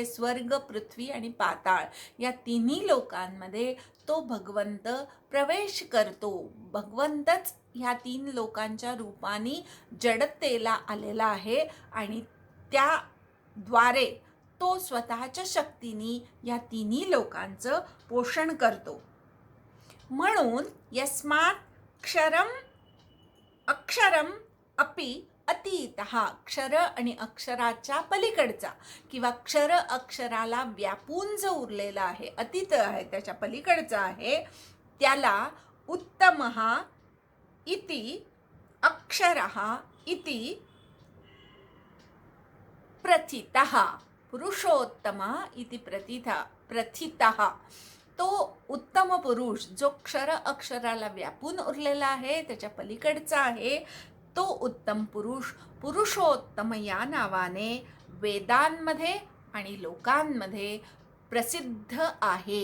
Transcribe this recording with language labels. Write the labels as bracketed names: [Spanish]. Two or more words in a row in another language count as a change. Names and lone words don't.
[Marathi] स्वर्ग, पृथ्वी आणि पाताळ. या तिन्ही लोकांमध्ये तो भगवंत प्रवेश करतो. भगवंतच ह्या तीन लोकांच्या रूपाने जडतेला आलेला आहे आणि त्याद्वारे तो स्वतःच्या शक्तीने या तिन्ही लोकांचं पोषण करतो. म्हणून [Sanskrit] यस्मात् क्षरम अक्षरम अपि अतीतः, [Marathi] क्षर आणि अक्षराच्या पलीकडचा किंवा क्षर अक्षराला व्यापून जो उरलेला आहे, अतीत आहे, त्याच्या पलीकडचा आहे, त्याला [Sanskrit] उत्तमः इति अक्षरः इति प्रथितः, पुरुषोत्तम इति प्रथितः. [Marathi] तो उत्तम पुरुष जो क्षर अक्षराला व्यापून उरलेला आहे, त्याच्या पलीकडचा आहे, तो उत्तम पुरुष पुरुषोत्तम या नावाने वेदांमध्ये आणि लोकांमध्ये प्रसिद्ध आहे.